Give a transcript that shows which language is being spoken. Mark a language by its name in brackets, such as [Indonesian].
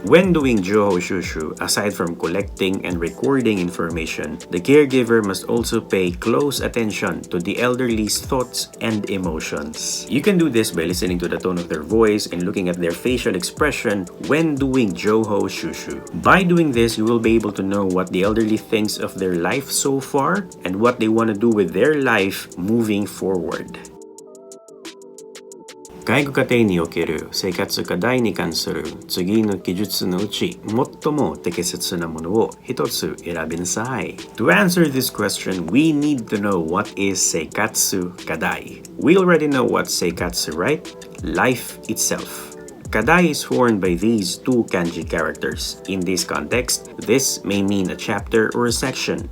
[English] When doing 情報収集, aside from collecting and recording information, the caregiver must also pay close attention to the elderly's thoughts and emotions. You can do this by listening to the tone of their voice and looking at their facial expression when doing 情報収集. By doing this, you will be able to know what the elderly thinks of their life so far and what they want to do with their life moving forward. [Japanese] 介護過程における生活課題に関する次の記述のうち最も適切なものを一つ選びなさい。 [English] To answer this question, we need to know what is 生活課題. We already know what's 生活, right? Life itself. Kadai is formed by these two kanji characters. In this context, this may mean a chapter or a section.